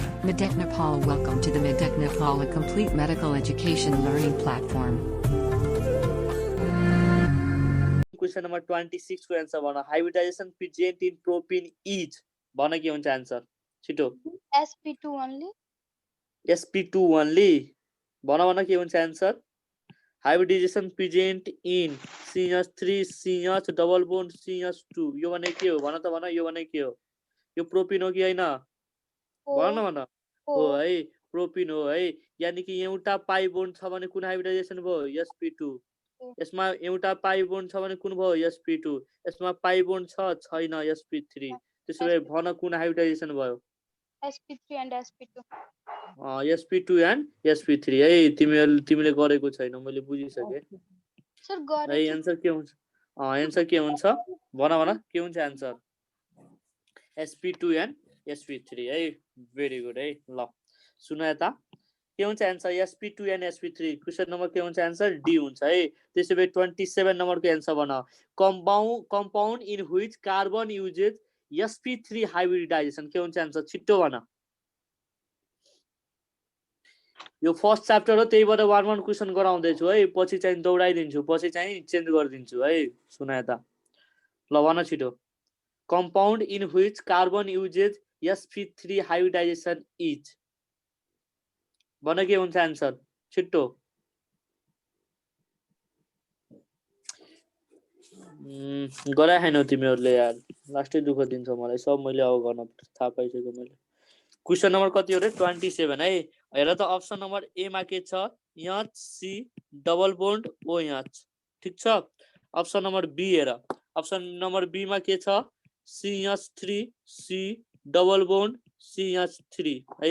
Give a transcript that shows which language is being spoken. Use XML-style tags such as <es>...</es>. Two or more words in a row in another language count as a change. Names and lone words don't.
<en>Medec Nepal. Welcome to the Medec Nepal, a complete medical education learning platform. Question number 26</en> <ne>को आन्सर भन</ne> <en>hybridization present in propene is</en> <ne>भन के हुन्छ आन्सर छिटो</ne> <en>sp2 only sp2 only</en> <ne>भन के हुन्छ आन्सर</ne> <en>hybridization present in CH3 CH double bond CH2</en> <ne>यो भने के हो भन त भन यो भने के हो यो प्रोपिन हो कि हैन भन हो है प्रोपिन हो है यानी कि एउटा</ne> <en>pi bond</en> <ne>छ भने कुन हाइब्रिडाइजेसन भयो sp2 यसमा एउटा</ne> <en>pi bond</en> <ne>छ भने कुन भयो sp2 यसमा</ne> <en>pi bond</en> <ne>छैन sp3 त्यसैले भन कुन हाइब्रिडाइजेसन भयो</ne> <en>sp3 and sp2 sp2 and sp3</en> <ne>है तिमीले गरेको छैन मैले बुझिसके सर गरे है आन्सर के हुन्छ आन्सर के हुन्छ भन के हुन्छ आन्सर</ne> <en>sp2 and sp3</en> <ne>है</ne> <en>very good</en> <ne>है ल सुन यता के हुन्छ आन्सर</ne> <en>sp2 and sp3 question number</en> <ne>के हुन्छ आन्सर डी हुन्छ है त्यसैले 27 नम्बरको आन्सर भन</ne> <en>compound in which carbon uses sp3 hybridization</en> <ne>के हुन्छ आन्सर छिट्टो भन यो</ne> <en>first chapter</en> <ne>हो त्यही भएर</ne> <en>one question</en> <ne>गराउँदै छु है पछि चाहिँ दौडाइदिन्छु पछि चाहिँ चेन्ज गरिदिन्छु है सुन यता ल भन छिटो</ne> <en>compound in which carbon uses sp3 hybridization is</en> <ne>भन के हुन्छ आन्सर छिट्टो गराए हैनौ तिमीहरुले यार लास्टै दुःख दिन्छ मलाई सब मैले अब गर्न थाहा पाइसक्यो मैले</ne> <en>question number</en> <ne>कति हो रे 27 है हेर त</ne> <en>option number A</en> <ne>मा के छ HC</ne> <en>double bond</en> <ne>OH ठीक छ</ne> <en>option number B</en> <ne>हेर</ne> <en>option number B</en> <ne>मा के छ CH3 C</ne> <en>double bond</en> <ne>CH3 है</ne>